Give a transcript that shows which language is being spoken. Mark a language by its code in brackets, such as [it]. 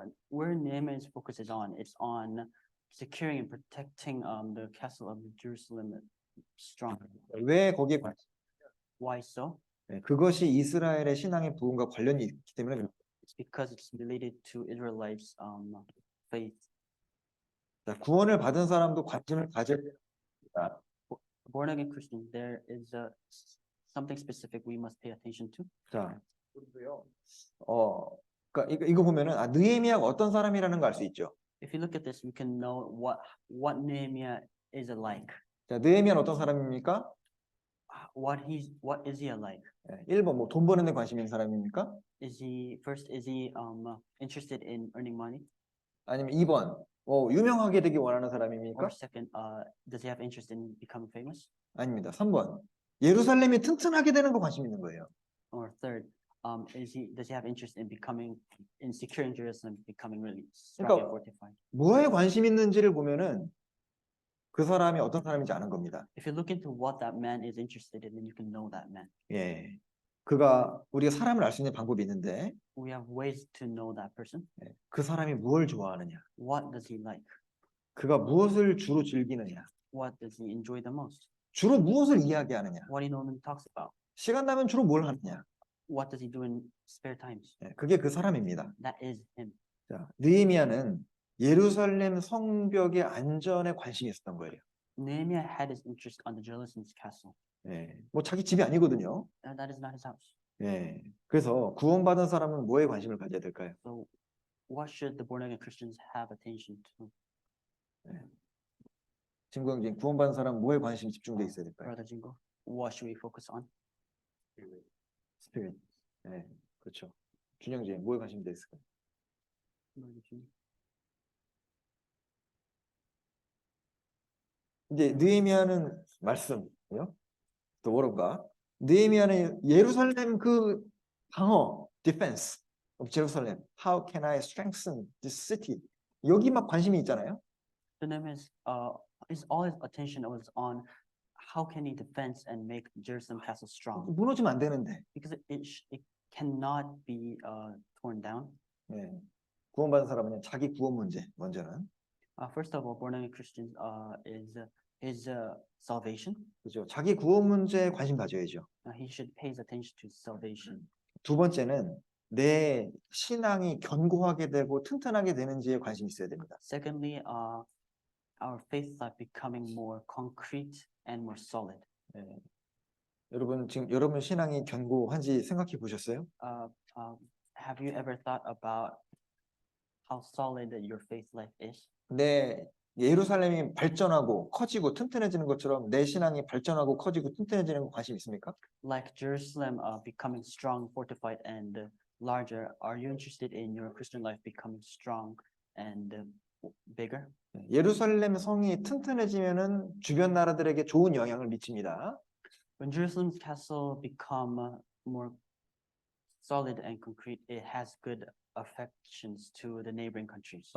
[en] Where Nehemiah's focus is on, it's on securing and protecting the castle of Jerusalem strong. [ko] 왜 거기에 관심? [en] Why so? [ko] 예, 그것이 이스라엘의 신앙의 부흥과 관련이 있기 때문에. [en] It's because it's related to Israelites' faith. [ko] 자, 구원을 받은 사람도 관심을 가져야 됩니다. [en] Born again Christian, there is something specific we must pay attention to. [ko] 자, 그러니까 이거 보면은 느헤미야가 어떤 사람이라는 걸 알 수 있죠. [en] If you look at this, we can know what Nehemiah is alike. [ko] 자, 느헤미야는 어떤 사람입니까? [en] What is he alike? [ko] 1번 뭐 돈 버는 데 관심 있는 사람입니까? [en] Is he interested in earning money? [ko] 아니면 2번 유명하게 되기 원하는 사람입니까? [en] Or second, does he have interest in becoming famous? [ko] 아닙니다. 3번 예루살렘이 튼튼하게 되는 거 관심 있는 거예요. [en] Or third, does he have interest in securing Jerusalem, becoming really strong and fortified? [ko] 뭐에 관심 있는지를 보면은 그 사람이 어떤 사람인지 아는 겁니다. [en] If you look into what that man is interested in, then you can know that man. [ko] 예, 우리가 사람을 알 수 있는 방법이 있는데, [en] We have ways to know that person. [ko] 그 사람이 무엇을 좋아하느냐, [en] What does he like? [ko] 그가 무엇을 주로 즐기느냐, [en] What does he enjoy the most? [ko] 주로 무엇을 이야기하느냐, [en] What he normally talks about? [ko] 시간 나면 주로 뭘 하느냐. [en] What does he do in spare times? [ko] 그게 그 사람입니다. [en] That is him. [ko] 자, 느헤미야는 예루살렘 성벽의 안전에 관심이 있었던 거예요. [en] Nehemiah had his interest on the Jerusalem's castle. [ko] 뭐 자기 집이 아니거든요. [en] That is not his house. [ko] 그래서 구원받은 사람은 뭐에 관심을 가져야 될까요? [en] So what should the born again Christians have attention to? [ko] 진구형제 구원받은 사람 뭐에 관심이 집중돼 있어야 될까요? [en] Brother Jingo, what should we focus on? [ko] 스피릿. 네, 그렇죠. 준영제 뭐에 관심이 돼 있을까요? 이제 느헤미야는 말씀이요. 또 뭐랄까? 느헤미야는 예루살렘 그 방어, [en] defense of Jerusalem. How can I strengthen this city? [ko] 여기 막 관심이 있잖아요. [en] The name is all his attention was on how can he defend and make Jerusalem castle strong [ko] 무너지면 안 되는데. [en] because it cannot be torn down. [ko] 네. 구원받은 사람은 자기 구원 문제 먼저는. [en] First of all, born again Christians is salvation. [ko] 그죠. 자기 구원 문제에 관심 가져야죠. [en] He should pay his attention to salvation. [ko] 두 번째는 내 신앙이 견고하게 되고 튼튼하게 되는지에 관심이 있어야 됩니다. [en] Secondly, our faith life becoming more concrete and more solid. [ko] 네. 여러분 지금 여러분 신앙이 견고한지 생각해 보셨어요? [en] Have you ever thought about how solid your faith life is? [ko] 내 예루살렘이 발전하고 커지고 튼튼해지는 것처럼 내 신앙이 발전하고 커지고 튼튼해지는 거 관심 있습니까? [en] Like Jerusalem becoming strong, fortified, and larger, are you interested in your Christian life becoming strong and bigger? [ko] 예루살렘 성이 튼튼해지면은 주변 나라들에게 좋은 영향을 미칩니다. [en] When Jerusalem's castle become more solid and concrete, it has good affections to the neighboring countries.